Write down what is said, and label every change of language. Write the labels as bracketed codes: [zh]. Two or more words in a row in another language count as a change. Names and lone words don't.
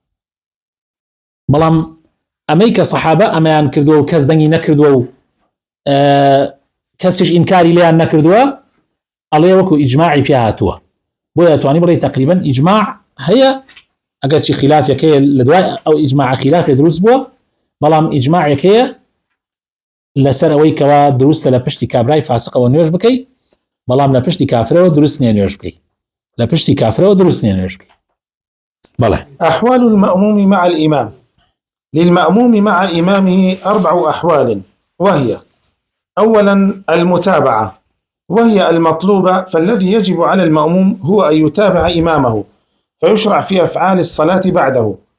[ckb] بەڵام ئەمەی کە سەحابە ئەمەیان کردووە و کەس دەنگی نەکردووە و کەسیش ئینکاری لێیان نەکردووە ئەڵێ وەکو ئیجماعی پێ هاتووە بۆ دەتوانی بڵێ تقریبا ئیجماع هەیە ئەگەرچی خلافێکەیە لە دوای ئەو ئیجماع خلافێ دروست بووە بەڵام ئیجماعێکەیە لەسەر ئەوەی کەوا دروستە لە پشتی کابرای فاسقەوە نوێژ بکەی بەڵام لە پشتی کافرەوە دروست نییە نوێژ بکەی لە پشتی کافرەوە دروست نییە نوێژ بکەی بەڵێ [ar] أحوال المأموم مع الإمام. للمأموم مع إمامه 4 أحوال، وهي: أولا المتابعة، وهي المطلوبة، فالذي يجب على المأموم هو أن يتابع إمامه فيشرع في أفعال الصلاة بعده،